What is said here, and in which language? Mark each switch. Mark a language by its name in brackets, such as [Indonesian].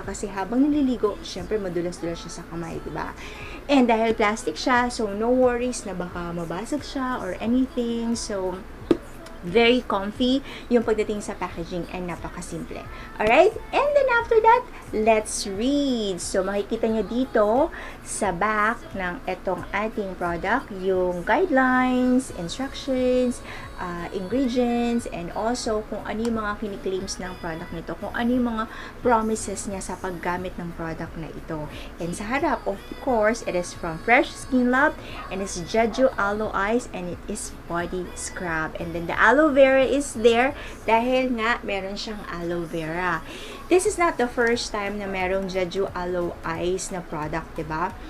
[Filipino] Kasi habang nililigo, syempre madulas-dulas siya sa kamay, diba? [English] And [Filipino] dahil [English] plastic siya, so no worries [Filipino] na baka mabasag siya [English] or anything. So, very comfy [Filipino] yung pagdating sa [English] packaging and napakasimple. Alright? And then after that, let's read. [Filipino] So, makikita nyo dito sa back ng etong ating product, yung [English] guidelines, instructions, ingredients, and also [Filipino] kung ano yung mga kini-claims ng product nito, kung ano yung mga promises niya sa paggamit ng product na ito. [English] And [Filipino] sa harap, [English] of course, it is from Fresh Skin Lab, and it's Jeju Aloe Eyes, and it is body scrub. And then the aloe vera is there [Filipino] dahil nga meron siyang [English] aloe vera. This is not the first time [Filipino] na merong [English] Jeju Aloe Eyes [Filipino] na product, diba?